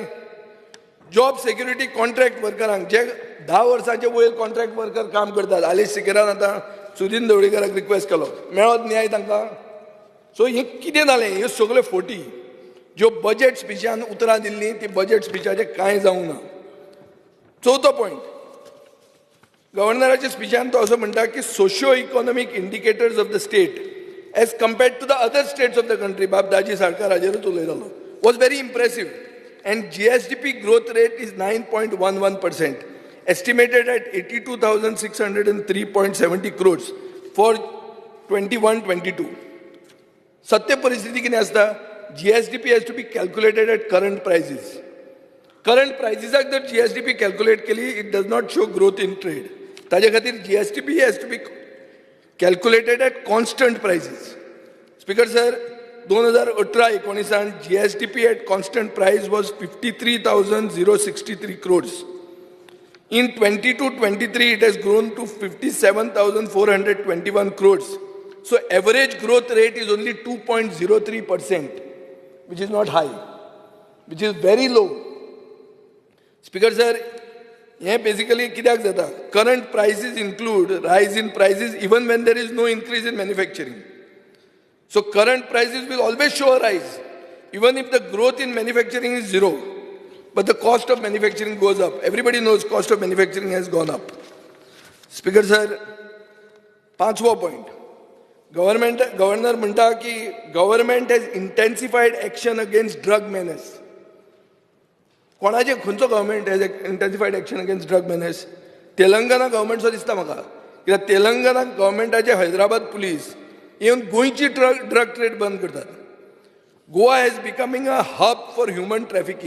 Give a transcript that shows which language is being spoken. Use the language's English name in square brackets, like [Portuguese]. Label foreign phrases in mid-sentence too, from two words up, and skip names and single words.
[English] job security [Konkani] कॉन्ट्रॅक्ट वर्करांक जे 10 वर्सांचे वयर [English] contract worker [Konkani] काम करतात, आलेश सिकेरान आतां सुदीन ढवळीकराक रिक्वेस्ट केलो, मेळत न्याय तांकां. सो हें कितें जालें? ह्यो सगल्यो फोटी ज्यो बजेट स्पिचान उतरां दिल्लीं ती बजेट स्पिचाचें कांय जावंक ना. चवथो पॉयंट, गव्हर्नराच्या स्पिचान तो असो म्हणटा की [English] socio economic indicators of the state as compared to the other states of the country, [Konkani] बाब दाजी सरकार हाजेरूच उलयतालो, [English] was very impressive. and GSDP growth rate is 9.11%, estimated at 82,603.70 crores for 21-22. [Konkani] सत्य परिस्थिती कितें आसता? [English] GSDP has to be calculated at current prices. Current pricesak [Konkani] जर GSDP calculate केली, [English] it does not show growth in trade. [Konkani] ताजे खातीर [English] GSDP has to be calculated at constant prices. Speaker sir, 2018-19 GSDP at constant price was 53,063 crores. In 22-23 it has grown to 57,421 crores. So average growth rate is only 2.03%, which is not high, which is very low. Speaker sir, [Konkani] हे basically कित्याक जाता? [English] Current prices include rise in prices even when there is no increase in manufacturing. So current prices will always show a rise, even if the growth in manufacturing is zero. But the cost of manufacturing goes up. Everybody knows cost of manufacturing has gone up. Speaker sir, 5वा point. Governor [Konkani] म्हणटा की [English] government has intensified action against drug menace. [Konkani] कोणाचे खंयचो [English] government has intensified action against drug menace? [Konkani] तेलंगणा गव्हर्मेंटचो दिसता म्हाका. कित्याक तेलंगणा गव्हर्मेंटाचे हैदराबाद पुलीस इवन गोंयची ड्रग ट्रेड बंद करतात. [English] Goa has becoming a hub for human trafficking.